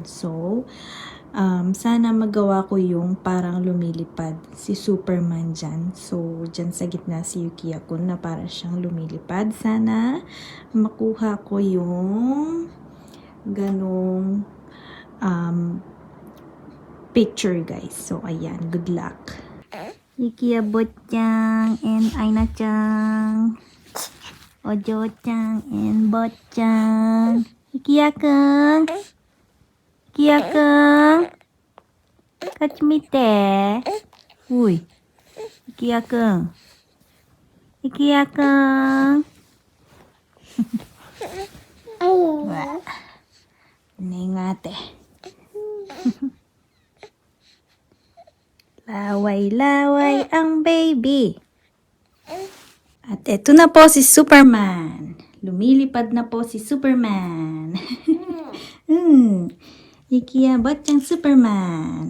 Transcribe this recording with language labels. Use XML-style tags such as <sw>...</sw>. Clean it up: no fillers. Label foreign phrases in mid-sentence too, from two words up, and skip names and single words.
<tl>So, sana magawa ko yung parang lumilipad si Superman dyan. So, dyan sa gitna si Yukiya-kun na para siyang lumilipad. Sana makuha ko yung ganong picture guys. So, ayan.</tl> <en>Good luck.</en> <tl>Yukiya-bot-chan and Aina-chan. Ojo-chan and Bot-chan. Yukiya-kun. Yukiya-kun.</tl> <ja>こっち見て。おい。Yukiya-kun.</ja> <tl>Yukiya-kun. Wah. Nengate. Laway-laway ang baby. At eto na po si Superman. Lumilipad na po si Superman. Yukiya-bot-chan Superman.</tl>